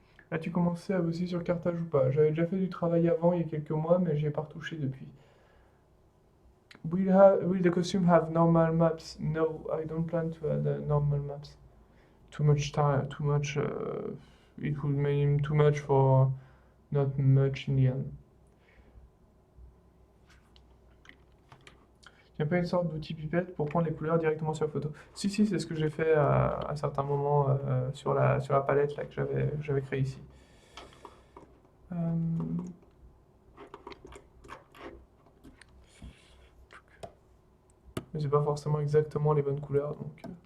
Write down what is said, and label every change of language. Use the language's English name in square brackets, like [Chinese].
[French] As-tu commencé à bosser sur Carthage ou pas? J'avais déjà fait du travail avant, il y a quelques mois, mais j'y ai pas retouché depuis. [English] Will the costume have normal maps? No, I don't plan to add normal maps. Too much time, too much. It would mean too much for not much in the end. [French] Il n'y a pas une sorte d'outil pipette pour prendre les couleurs directement sur la photo? Si, si, c'est ce que j'ai fait à certains moments sur la palette là, que j'avais créée ici. Mais c'est pas forcément exactement les bonnes couleurs, donc...